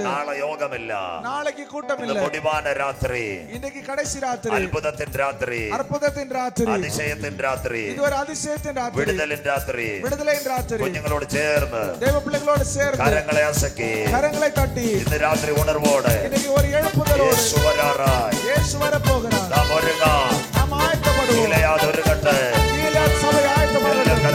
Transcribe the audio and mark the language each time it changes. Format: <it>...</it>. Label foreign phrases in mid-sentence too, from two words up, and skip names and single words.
<ml>നാളെ യോഗമില്ല,</ml> <ta>நாளைக்கு கூட்டம் இல்ல, முடிவான ராத்திரி, இன்னைக்கு கடைசி ராத்திரி,</ta> <ml>അത്ഭുതത്തിൻ രാത്രി,</ml> <ta>அற்புதத்தின் ராத்திரி,</ta> <ml>അതിശയത്തിൻ രാത്രി,</ml> <ta>இது ஒரு அதிசயத்தின் ராத்திரி,</ta> <ml>വിടുതലിൻ രാത്രി,</ml> <ta>விடுதலையின் ராத்திரி.</ta> <ml>കുഞ്ഞുങ്ങളോട് ചേർന്ന്,</ml> <ta>தேவ பிள்ளைகளோடு சேர்ந்து,</ta> <ml>കരങ്ങളെ അസക്കി,</ml> <ta>கரங்களை தட்டி,</ta> <ml>ഇന്ന് രാത്രി ഉണർവോടെ</ml> <ta>இன்னைக்கு ஒரு எழுப்புதலோடு</ta> <ml>യേശു വരാറായി,</ml> <ta>இயேசு வரப்போகிறார்.</ta> <ml>നാം ഒരുങ്ങാം,</ml> <ta>நாம் ஆயத்தப்படுவோம்.</ta> <ml>ഗിലെയാദ് ഒരുങ്ങട്ടെ,</ml> <ta>கீலேயாத் சபை ஆயத்தமாகட்டும்.</ta>